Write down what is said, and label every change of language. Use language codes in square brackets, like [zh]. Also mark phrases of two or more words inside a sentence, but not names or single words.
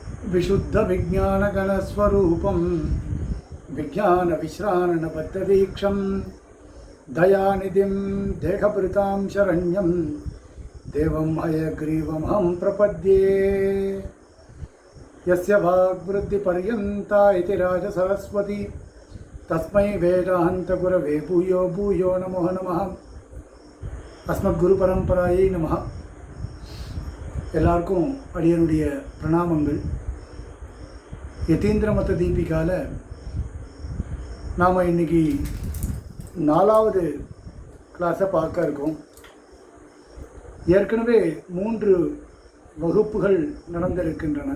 [sa] विशुद्ध विज्ञान गणस्वरूपं विज्ञान विश्राणबद्धदीक्षं दयानिधिं देहभृतां शरण्यं देवं हयग्रीवमहं प्रपद्ये। यस्य वाग्वृद्धिपर्यन्ता इति राजसरस्वती तस्मै वेदान्तगुरवे भूयो भूयो नमो नमः। अस्मद्गुरुपरम्परायै नमः। [ta] எல்லாருக்கும் அடியனுடைய பிரணாமங்கள். யதீந்திர மத தீபிகால நாம் இன்னைக்கு 4வது கிளாஸை பார்க்க இருக்கோம். ஏற்கனவே 3 வகுப்புகள் நடந்திருக்கின்றன.